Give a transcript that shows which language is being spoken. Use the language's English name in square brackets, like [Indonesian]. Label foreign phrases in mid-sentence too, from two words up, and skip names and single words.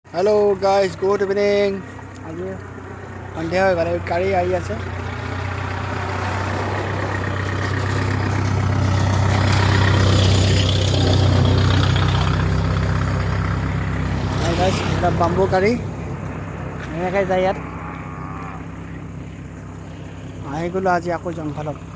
[English] Hello guys, good evening. [Hindi] आज सन्ध्या हो गए, गाड़ी आई আছে। [Assamese] गाइस এটা বাম্বু গাড়ী এনেকৈ যায়। ইয়াত আহি গ'লো আজি আকৌ জংঘলত।